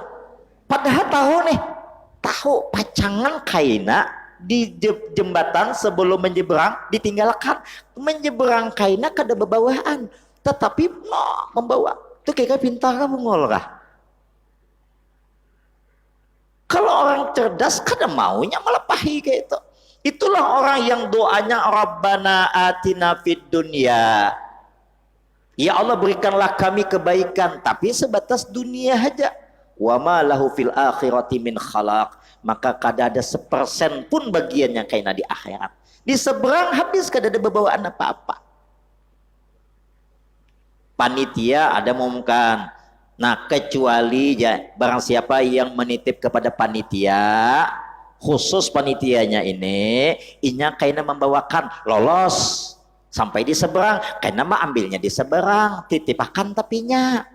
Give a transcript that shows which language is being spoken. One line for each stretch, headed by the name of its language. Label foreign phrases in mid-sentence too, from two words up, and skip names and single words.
Banjar: Padahal tahu pacangan kaina di jembatan sebelum menyeberang ditinggalkan. Menyeberang kaina kada bebawaan, tetapi membawa. Itu kayak pintar kah bungol kah? Kalau orang cerdas kada maunya melepahi kayak itu. Itulah orang yang doanya
Arabic: ربنا آتنا في الدنيا.
Banjar: Ya Allah berikanlah kami kebaikan, tapi sebatas dunia aja.
Arabic: وما له في الآخرة من خلاق,
Banjar: maka kada ada 1% pun bagiannya kaina di akhirat. Di seberang habis kada ada bebawaan apa-apa. Panitia ada mengumumkan. Nah, kecuali ya, barang siapa yang menitip kepada panitia, khusus panitianya ini, inya kaina membawakan lolos sampai di seberang, kaina mah ambilnya di seberang, titipakan tapinya.